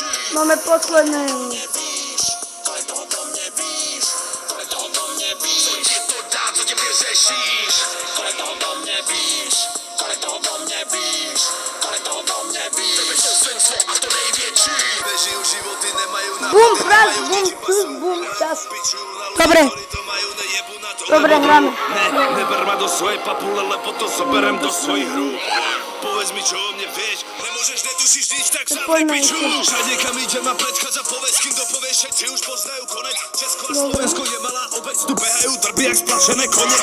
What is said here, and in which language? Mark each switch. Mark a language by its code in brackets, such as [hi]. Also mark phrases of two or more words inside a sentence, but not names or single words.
[sk] Máme posledné. [cs] Víš, kolik toho o mě víš, kolik toho o mě víš, co ti to dá, co tě vyřešíš, kolik toho o mě víš, kolik toho o mě víš, kolik toho o mě víš, a to největší. [sk] Nežijú životy, nemajú Bum, raz, bum, čus, bum, čas. Dobre. Dobre, hráme. Neber ma do svojej papule, lebo to zoberem do svojich rúk. Povedz mi, čo o mne vieš, nemôžeš, netušíš nič, tak sa poďme vypiču. ešte. Všade, kam idem ma predchádza povedz, kým to povieš, všetci už poznajú konec. Česko a Slovensko je malá obec, tu behajú drby jak splašené kone.